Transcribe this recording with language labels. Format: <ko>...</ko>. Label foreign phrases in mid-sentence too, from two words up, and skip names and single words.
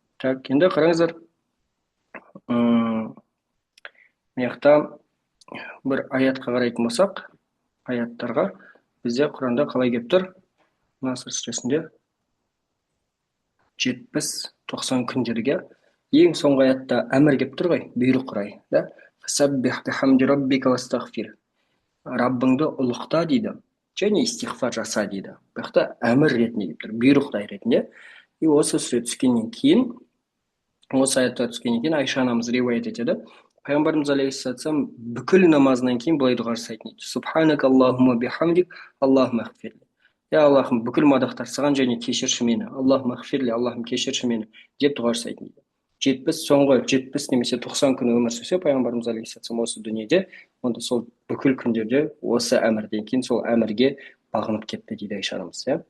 <kk>Так, енді қараңыздар. мына жақта бір аятқа қарайтын болсақ, аяттарға бізде Құранда қалай келіп тұр? Наср сүресінде 70-90 күндерге ең соңғы аятта әмір келіп тұр ғой, бұйрық рай, да?</kk> <ar>فسبح بحمد ربك واستغفر.</ar> <kk>Раббыңды ұлықта дейді, және истиғфар жаса дейді. Бұл жақта әмір ретінде келіп тұр, бұйрықтай ретінде. И осы сүре түскеннен кейін, осы аятта түскеннен кейін Айша анамыз риуаят етеді. Пайғамбарымыз алейхиссалам бүкіл намазынан кейін былай дұға жасайтын еді.</kk> <ar>سبحانك اللهم بحمدك، اللهم اغفر لي.</ar> <kk>Я Аллахым, бүкіл мадақтар саған және кешірші мені.</kk> <ar>اللهم اغفر لي,</ar> <kk>Аллахым кешірші мені деп дұға жасайтын еді. Соңғы 70 немесе 90 күн өмір сүрсе пайғамбарымыз алейхиссалам осы дүниеде, онда сол бүкіл күндерде осы әмірден кейін сол әмірге бағынып кетті дейді Айша анамыз, иә?</kk>